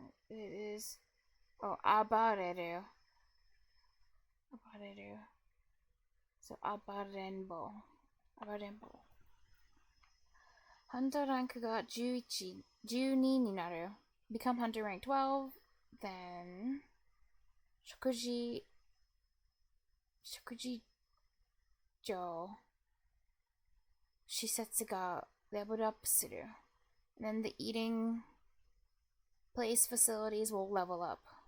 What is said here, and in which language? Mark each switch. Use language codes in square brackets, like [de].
[en] It is. Oh, [ja] abareru. Abareru. So, abarenbo. Abarenbo. Hunter rank ga 11, 12になる. [en] Become hunter rank 12. Then, [ja] 食事場施設が [en] leveled up [ja] する. [en] Then the eating place facilities will level up.